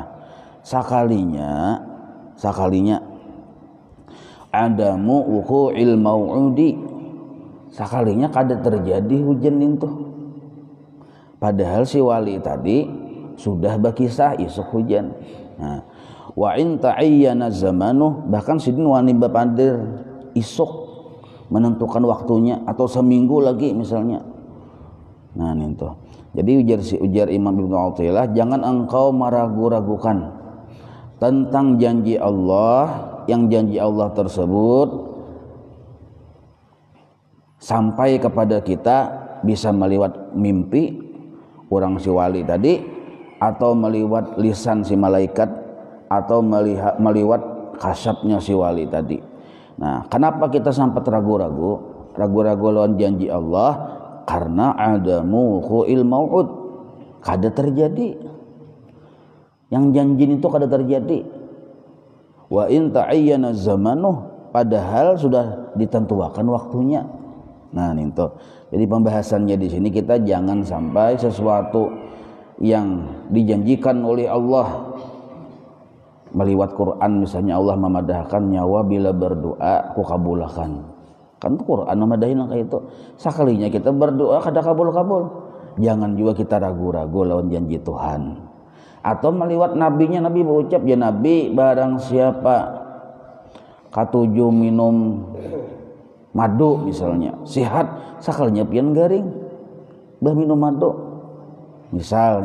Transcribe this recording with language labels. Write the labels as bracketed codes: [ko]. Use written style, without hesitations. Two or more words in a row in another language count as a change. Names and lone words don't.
[bjn] Sakalinya [ar] عدم وقوع الموعود, [bjn] sakalinya kada terjadi hujan itu, padahal si wali tadi sudah berkisah esok hujan. Nah, [ar] وإن تعين زمنه, [bjn] bahkan sidin wani bapadir esok menentukan waktunya atau seminggu lagi misalnya. Nah itu. [id] Jadi ujar Imam Ibnu Athaillah, jangan engkau meragu-ragukan tentang janji Allah, yang janji Allah tersebut sampai kepada kita bisa meliwat mimpi orang si wali tadi, atau meliwat lisan si malaikat, atau meliwat kasyafnya si wali tadi. Nah, kenapa kita sampai ragu-ragu lawan janji Allah? Karena [ar] عدم وقوع الموعود, [id] kada terjadi. Yang janji itu kada terjadi. [ar] وإن تعين زمنه, [id] padahal sudah ditentukan waktunya. Nah, itu. Jadi pembahasannya di sini, kita jangan sampai sesuatu yang dijanjikan oleh Allah meliwat Quran, misalnya Allah memadahkan nyawa bila berdoa ku kabulkan. [bjn] Kan Quran memadahin kayak itu. Sekalinya kita berdoa kada kabul-kabul. [id] Jangan juga kita ragu-ragu lawan janji Tuhan. [bjn] Atau meliwat nabinya, Nabi berucap, ya Nabi, barang siapa katuju minum madu misalnya sihat, sekalinya pian garing bah minum madu misal nih lah.